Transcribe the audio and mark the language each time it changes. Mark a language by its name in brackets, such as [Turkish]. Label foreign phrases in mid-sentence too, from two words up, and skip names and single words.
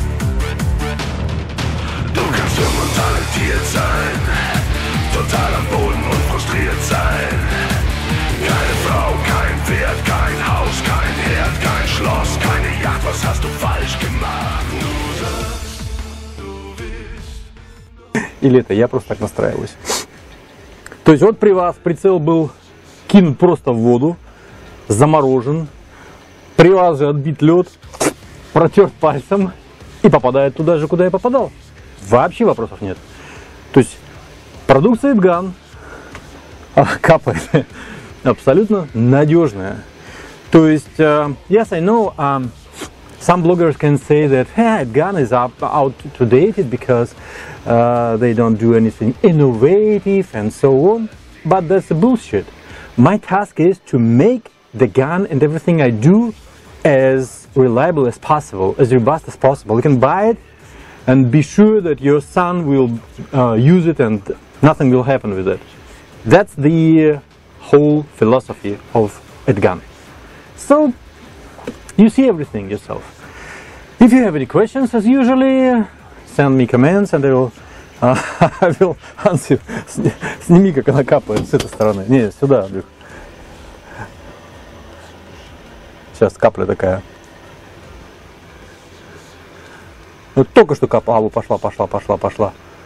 [German] Du kannst jung und talentiert sein, total am Boden und frustriert sein. Keine Frau, kein Pferd, kein Haus, kein Herd, kein Schloss, keine Yacht, was hast du falsch gemacht? Du sagst, du willst. [Russian] Или это я просто так настраиваюсь. То есть вот при вас прицел был кинут просто в воду, заморожен, при вас же отбит лед, протерт пальцем и попадает туда же, куда и попадал. Вообще вопросов нет. То есть продукция Эдган капает абсолютно надежная. То есть, [English] yes, I know, some bloggers can say that Edgан is outdated because they don't do anything innovative and so on. But that's bullshit. My task is to make the gun and everything I do as reliable as possible, as robust as possible. You can buy it and be sure that your son will use it and nothing will happen with it. That's the whole philosophy of Edgан. So you see everything yourself. If you have any questions, as usually, send me comments and I will answer. [Russian] Сними, как она капает с этой стороны. Не, сюда. Сейчас капля такая. Вот только что капала, пошла.